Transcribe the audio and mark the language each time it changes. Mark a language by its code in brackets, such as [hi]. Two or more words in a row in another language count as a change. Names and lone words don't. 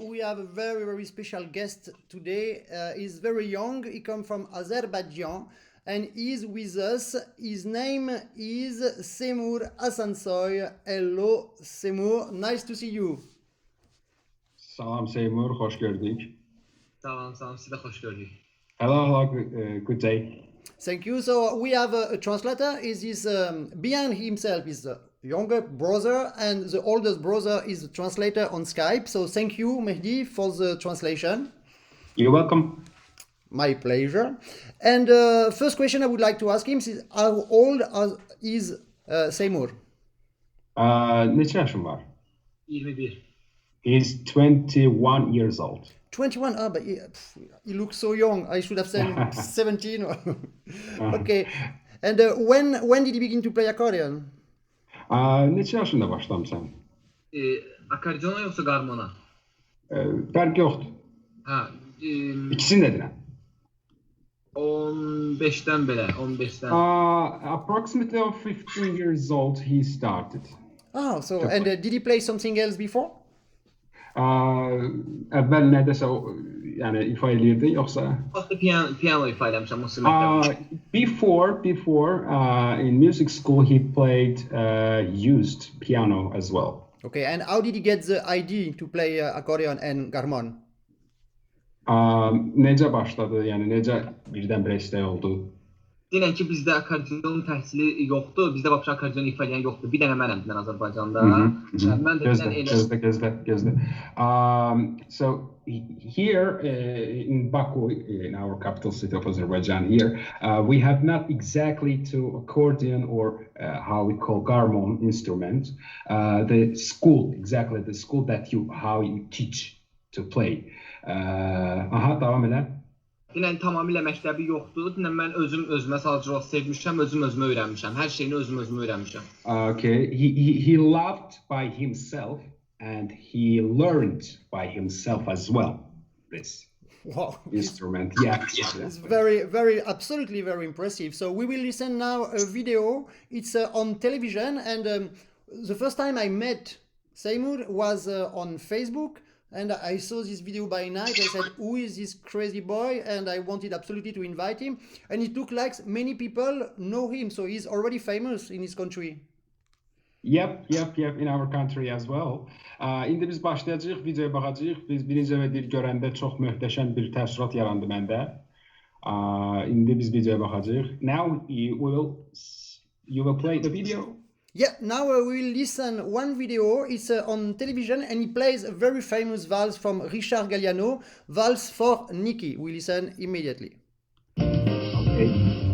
[en] We have a very, very special guest today. He's very young. He comes from Azerbaijan and he's with us. His name is Seymur Hasansoy. Hello, Seymur. Nice to see you. [az] Salam Seymur, hoş gördük. Salam, sizi de hoş gördük. [en] Hello, good day. Thank you. So we have a translator. Is his behind himself is the younger brother, and the oldest brother is the translator on Skype. So thank you, Mehdi, for the translation. You're welcome. My pleasure. And first question I would like to ask him is how old is Seymur? [az] Neçə yaşın var? 21. [en] He's 21 years old. 21. Ah, but he looks so young. I should have said 17. Okay. And when did he begin to play accordion? [az] Neçə yaşında başlamısan? Akordiyona yoksa garmona? Fərq yoxdur. Ha, İkisini də deyirəm. 15'ten belə, 15'ten. [en] Approximately 15 years old he started. Oh, so and did he play something else before? [az] Əvvəl nədəsə yəni ifa edirdin yoxsa? Vaxtı piano ifa eləmişəm musiqi məktəbində. [en] Before in music school he played used piano as well. Okay, and how did he get the idea to play accordion and garmon? [az] Necə başladı? Yəni necə birdən-birə istək oldu? Deyirəm ki, bizdə akordion təhsili yoxdur. Bizdə vəbşə akordion ifa edən yoxdur. Bir dənə mənəm bilən Azərbaycanda. Mən də Gözlə. [en] So here in Baku, in our capital city of Azerbaijan here, we have not exactly to accordion or how we call garmon instrument. The school that how you teach to play. [az] Devam elə. Dinən tamamilə məktəbi yoxdur. Dinən mən özümə sadəcə sevmişəm, özümə öyrənmişəm. Hər şeyini özümə öyrənmişəm. [en] Okay, he loved by himself and he learned by himself as well this instrument. Yeah. It's very, absolutely very impressive. So we will listen now a video. It's on television, and the first time I met Seymur was on Facebook. And I saw this video by night. I said, who is this crazy boy? And I wanted absolutely to invite him. And it looked like many people know him. So he's already famous in his country. Yep, in our country as well. [az] İndi biz başlayacağıq, videoya baxacağıq. Biz birinci və bir görəndə çox möhtəşəm bir təəssürat yarandı məndə. İndi biz videoya baxacağıq. [en] Now you will play the video. Yeah, now we will listen one video. It's on television, and he plays a very famous valse from Richard Galliano, Valse for Nikki. We listen immediately. Okay.